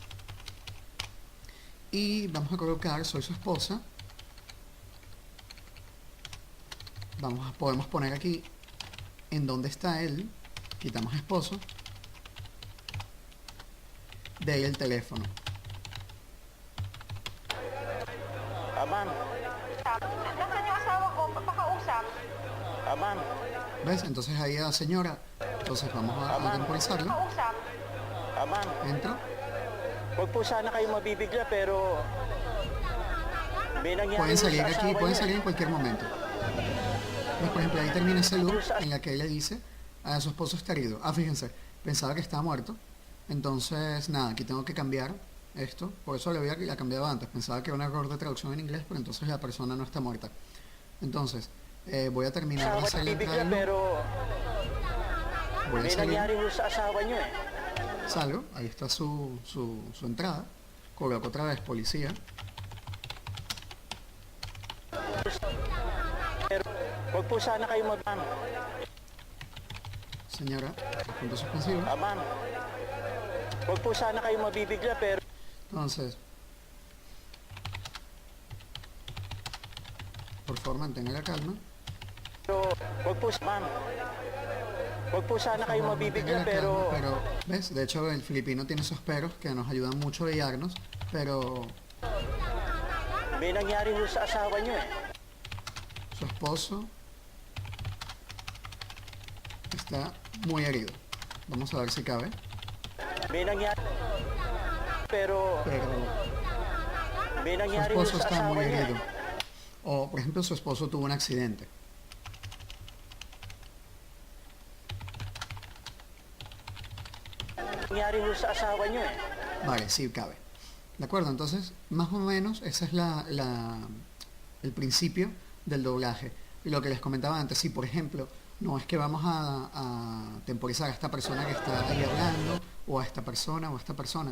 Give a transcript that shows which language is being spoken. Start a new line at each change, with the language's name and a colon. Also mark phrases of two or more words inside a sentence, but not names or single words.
Spanish: Y vamos a colocar soy su esposa. Podemos poner aquí en dónde está él. Quitamos esposo. De ahí el teléfono.
Filipino: ma'am, Nasaan yung asawa ko? Pakausap. ma'am,
Spanish: ¿Ves? Entonces ahí a la señora. Entonces vamos a temporizarlo.
Filipino: Pakausap. ma'am.
Spanish: Entro.
Filipino: Huwag po sana kayo mabibigla pero may nangyari
Spanish: Pueden
Filipino: sa
Spanish: salir aquí,
Filipino: asawa
Spanish: pueden
Filipino: niyo
Spanish: salir
Filipino: eh.
Spanish: en cualquier momento. Pues, por ejemplo, ahí termina ese loop en la que ella dice, a su esposo está herido. Ah, fíjense, pensaba que estaba muerto. Entonces, nada, aquí tengo que cambiar esto. Por eso le había cambiado antes. Pensaba que era un error de traducción en inglés, pero entonces la persona no está muerta. Entonces, voy a terminar de
Filipino: Asawa
Spanish: hacer la entrada
Filipino: nabibigla
Spanish: del loop.
Filipino: pero
Spanish: Voy a
Filipino: may
Spanish: salir,
Filipino: nangyari ho sa asawa niyo eh.
Spanish: salgo, ahí está su entrada. Coloco otra vez policía.
Filipino: Pero huwag po sana kayo ma'am.
Spanish: Señora, punto suspensivo.
Filipino: Ma'am, huwag po sana kayo mabibigla pero
Spanish: Entonces, por favor, mantenga la calma.
Filipino: huwag po ma'am. Huwag po sana kayo
Spanish: Por favor, mantenga
Filipino: mabibigla
Spanish: la calma,
Filipino: pero
Spanish: pero, ¿ves? De hecho, el filipino tiene esos peros que nos ayudan mucho a guiarnos, pero
Filipino: may nangyari ho sa asawa niyo eh.
Spanish: su esposo está muy herido. Vamos a ver si cabe.
Filipino: May nangyari pero
Spanish: Pero
Filipino: may
Spanish: su
Filipino: nangyari ho
Spanish: esposo
Filipino: sa
Spanish: está
Filipino: asawa
Spanish: muy
Filipino: niyo
Spanish: herido.
Filipino: eh.
Spanish: O, por ejemplo, su esposo tuvo un accidente.
Filipino: Nangyari ho sa asawa niyo eh.
Spanish: Vale, sí cabe. ¿De acuerdo? Entonces, más o menos, ese es el principio del doblaje. Y lo que les comentaba antes, si por ejemplo, no es que vamos a temporizar a esta persona que está ahí hablando, o a esta persona, o a esta persona.